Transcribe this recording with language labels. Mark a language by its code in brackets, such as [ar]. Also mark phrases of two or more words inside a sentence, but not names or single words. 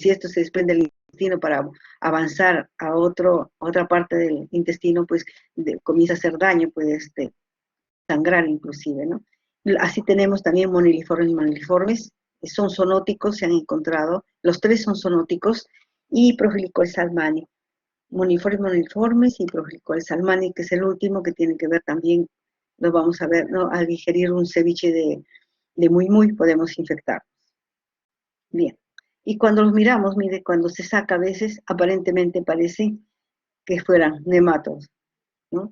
[es] Si esto se desprende del intestino para avanzar a otra parte del intestino, pues comienza a hacer daño, puede sangrar inclusive, ¿no? Así tenemos también moniliformes y moniliformes, son zoonóticos, se han encontrado, los tres son zoonóticos, y Progelicoides salmani, moniliformes y Progelicoides salmani, que es el último que tiene que ver también, lo vamos a ver, ¿no? Al digerir un ceviche de muy podemos infectarnos. Bien, y cuando los miramos, mire, cuando se saca a veces, aparentemente parece que fueran nematodos, ¿no?